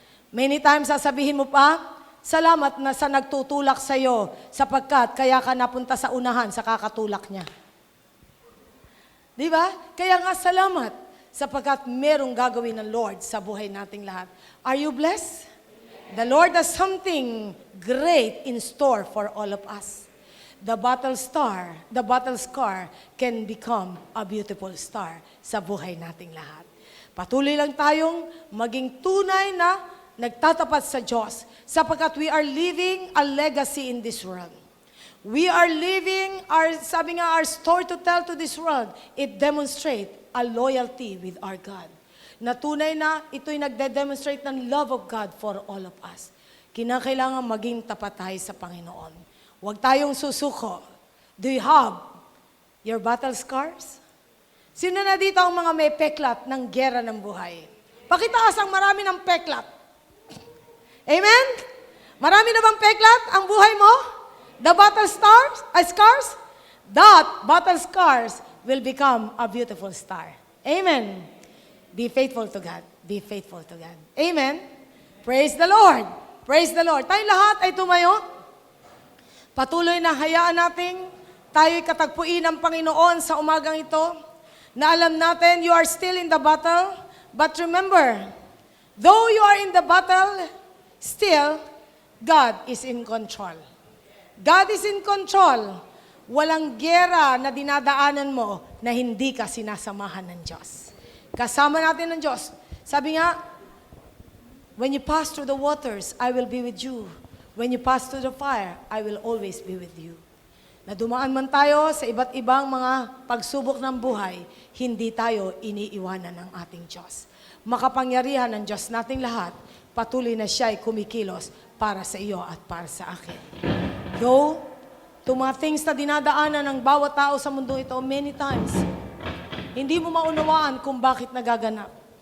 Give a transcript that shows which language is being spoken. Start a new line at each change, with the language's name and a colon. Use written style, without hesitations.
English: Many times
Filipino: sasabihin mo pa, salamat na sa nagtutulak sa iyo sapagkat kaya ka napunta sa unahan sa kakatulak niya. Di ba? Kaya nga salamat sapagkat merong gagawin ng Lord sa buhay nating lahat.
English: Are you blessed? The Lord has something great in store for all of us. The battle scar can become a beautiful star
Filipino: sa buhay nating lahat. Patuloy lang tayong maging tunay na nagtatapat sa Diyos sapagkat
English: we are leaving a legacy in this world. We are leaving our story to tell to this world. It demonstrates a loyalty with our God.
Filipino: Na tunay na ito'y nagde-demonstrate ng
English: love of God for all of us.
Filipino: Kinakailangan maging tapat tayo sa Panginoon. Huwag tayong susuko.
English: Do you have your battle scars?
Filipino: Sino na dito ang mga may peklat ng gera ng buhay? Pakitaas ang marami ng peklat. Amen? Marami na bang peklat ang buhay mo?
English: The battle scars? That battle scars will become a beautiful star. Amen. Be faithful to God. Be faithful to God. Amen? Praise the Lord. Praise the Lord.
Filipino: Tayong lahat ay tumayo. Patuloy na hayaan natin tayo'y katagpuin ng Panginoon sa umagang ito na alam natin
English: you are still in the battle. But remember, though you are in the battle, still, God is in control. God is in control.
Filipino: Walang gera na dinadaanan mo na hindi ka sinasamahan ng Diyos. Kasama natin ng Diyos. Sabi nga,
English: when you pass through the waters, I will be with you. When you pass through the fire, I will always be with you.
Filipino: Na dumaan man tayo sa iba't ibang mga pagsubok ng buhay, hindi tayo iniiwanan ng ating Diyos. Makapangyarihan ng Diyos nating lahat, patuloy na siya'y kumikilos para sa iyo at para sa akin. Though, itong mga things na dinadaanan ng bawat tao sa mundo ito,
English: many times,
Filipino: hindi mo maunawaan kung bakit nagaganap.